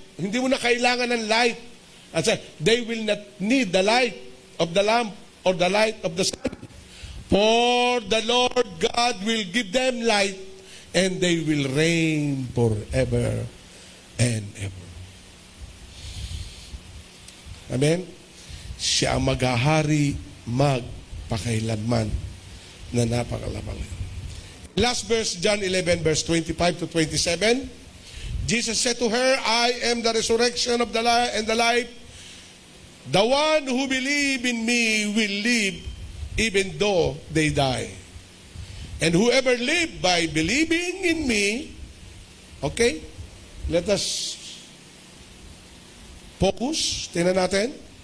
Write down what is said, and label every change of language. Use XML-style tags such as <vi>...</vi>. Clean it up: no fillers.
<en>Hindi mo na kailangan ng light. At they will not need the light of the lamp or the light of the sun. For the Lord God will give them light, and they will reign forever and ever. Amen?</en> <tl>siya ang maghahari magpakailanman na napakalabang.</tl> <en>Last verse, John 11, verse 25 to 27. Jesus said to her, I am the resurrection of the life and the life. The one who believes in me will live even though they die. And whoever live by believing in me, okay, let us focus. Tingnan natin.</en>